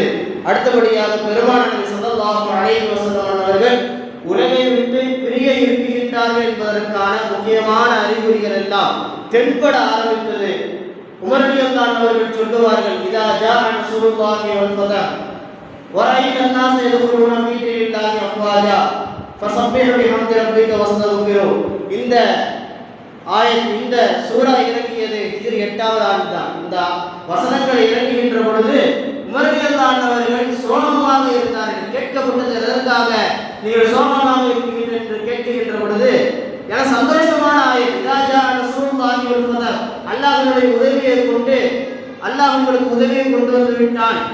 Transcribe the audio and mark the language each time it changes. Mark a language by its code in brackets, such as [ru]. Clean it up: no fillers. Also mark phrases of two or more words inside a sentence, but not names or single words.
[ta] அடுத்தபடியாக பெருமானார் நபி [ar] صلى الله عليه وسلم [ta] அவர்கள் உலகை விட்டு பிரிய இருக்கின்றார்கள் என்பதற்கான முக்கியமான அறிகுறிகள் எல்லாம் தென்பட ஆரம்பித்தது. உமர் ரலியல்லாஹு அவர்கள் சொல்லுவார்கள், [ar] إذا جاء نصر الله والفتح ورأيت الناس يدخلون في دين الله افواجا فسبح بحمد ربك واستغفره. [ta] இந்த ஆயத் இந்த சூரா இறங்கியது ஹிஜ்ரி 8வது ஆண்டு தான். இந்த வசனங்கள் இறங்குகின்ற பொழுது உமர் ரலியல்லாஹு அவர்கள் சோகமாக இருந்தார்கள். கேட்கப்பட்டது எதற்காக நீங்கள் சோகமாக இருக்கிறீர்கள் என்று கேட்கின்ற பொழுது என சந்தோஷமான ஆயத், [ar] إذا جاء نصر الله والفتح, [ta] அல்லாஹ்வுடைய உதவியை கொண்டு அல்லாஹ் உங்களுக்கு உதவியை கொண்டு வந்து விட்டான்.